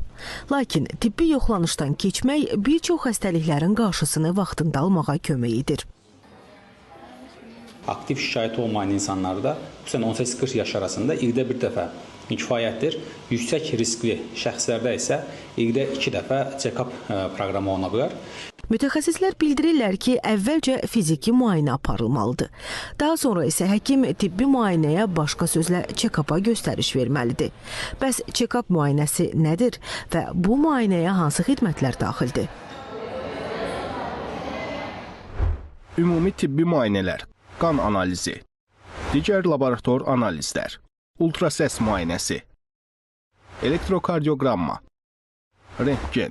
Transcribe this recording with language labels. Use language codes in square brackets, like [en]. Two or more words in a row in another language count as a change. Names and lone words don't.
[az] Lakin tibbi yoxlanışdan keçmək bir çox xəstəliklərin qarşısını vaxtında almağa kömək edir. Aktiv şikayəti olmayan insanlarda, xüsusən 18-40 yaş arasında ildə bir dəfə kifayətdir. Yüksək riskli şəxslərdə isə ildə 2 dəfə check-up proqramı oluna bilər. Mütəxəssislər bildirirlər ki, əvvəlcə fiziki müayinə aparılmalıdır. Daha sonra isə həkim tibbi müayinəyə, başqa sözlə check-up'a göstəriş verməlidir. Bəs check-up müayinəsi nədir və bu müayinəyə hansı xidmətlər daxildir? Ümumi tibbi müayinələr, qan analizi, digər laborator analizlər, ultrasəs müayinəsi, elektrokardioqramma, rentgen.